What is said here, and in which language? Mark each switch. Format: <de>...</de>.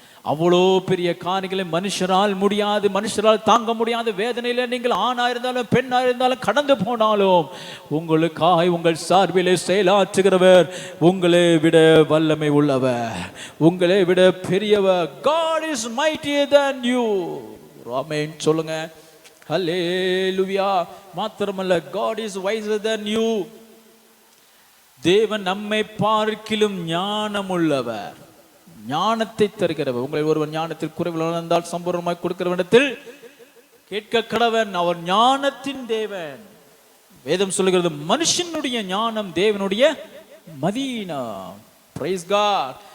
<ta>அவ்வளோ பெரிய காரியங்களை மனுஷரால் முடியாது, மனுஷரால் தாங்க முடியாத வேதனையில நீங்கள் ஆணா இருந்தாலும் பெண்ணா இருந்தாலும் கடந்து போனாலும் உங்களுக்காய் உங்கள் சார்பிலே செயலாற்றுகிறவர் உங்களை விட வல்லமை உள்ளவர், உங்களை விட பெரியவர்.</ta> <en>God is mightier than you.</en> <ta>ஆமென் சொல்லுங்க. ஹல்லேலூயா. மாத்திரமல்ல,</ta> <en>God is wiser than you.</en> <ta>தேவன் நம்மை பார்க்கிலும் ஞானம் உள்ளவர், ஞானத்தை தருகிறவர். உங்களை ஒருவன் ஞானத்தில் குறைவில் இருந்தால் சம்பூர்ணமாய் கொடுக்கிற இடத்தில் கேட்க கடவன். அவர் ஞானத்தின் தேவன். வேதம் சொல்லுகிறது, மனுஷனுடைய ஞானம் தேவனுடைய மதீனம்.</ta> <en>Praise God.</en>